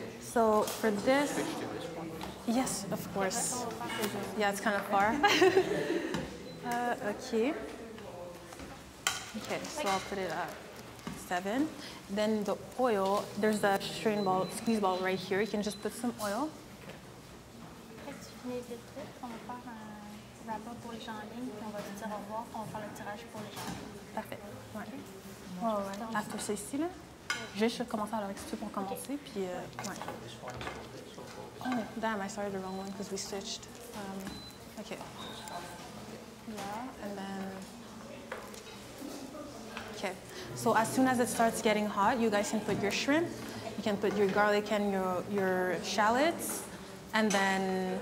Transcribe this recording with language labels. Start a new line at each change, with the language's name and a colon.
English: So, for this, yes, of course. Yeah, it's kind of far. Okay. Okay, so I'll put it at 7. Then the oil, there's a strain ball, squeeze ball right here. You can just put some oil.
French: Après, tu finis vite, on va faire un wrap-up pour les gens en ligne, puis on va te dire au revoir, puis on va faire le tirage pour les gens en ligne. Parfait. Ouais. Ouais. After ça ici, là, je vais commencer à leur expliquer pour commencer, puis ouais.
English: Oh, damn, I started the wrong one because we switched. Okay. Yeah, and then... Okay, so as soon as it starts getting hot, you guys can put your shrimp, you can put your garlic and your shallots, and then...